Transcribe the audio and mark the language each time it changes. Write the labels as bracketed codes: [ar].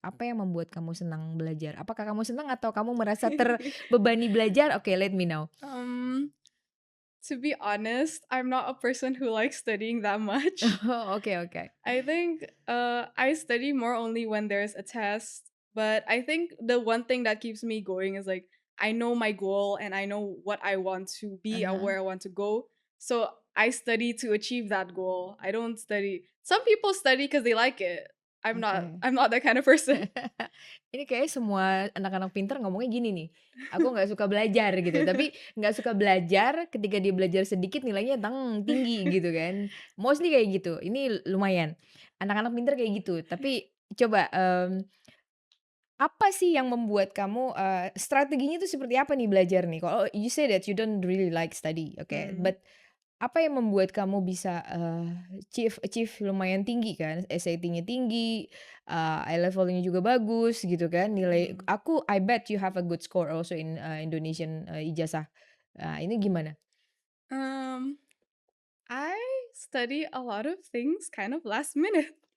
[id] Apa yang membuat kamu senang belajar? Apakah kamu senang atau kamu merasa terbebani belajar? [en] Oke, let me know. um, to be honest, I'm not a person who likes studying that much. Oh, oke oke. I think I study more only when there's a test. But I think the one thing that keeps me going is like I know my goal and I know what I want to be and Ah where I want to go. So I study to achieve that goal. I don't study. Some people study because they like it. I'm not. oke. I'm not that kind of person. [id] Ini kayaknya semua anak-anak pintar ngomongnya gini nih, "Aku nggak suka belajar," gitu. Tapi nggak suka belajar, ketika dia belajar sedikit nilainya tinggi gitu kan. Mostly kayak gitu, ini lumayan. Anak-anak pintar kayak gitu. Tapi coba, apa sih yang membuat kamu, strateginya itu seperti apa nih belajar nih? [en] Kalau you say that you don't really like study, oke. Mm, [id] But apa yang membuat kamu bisa, achieve achieve lumayan tinggi kan, SAT-nya tinggi, I-level-nya juga bagus gitu kan, nilai mm. [en] I bet you have a good score also in, Indonesian, ijazah. [id] Ini gimana? [en] Um, I study a lot of things kind of last minute.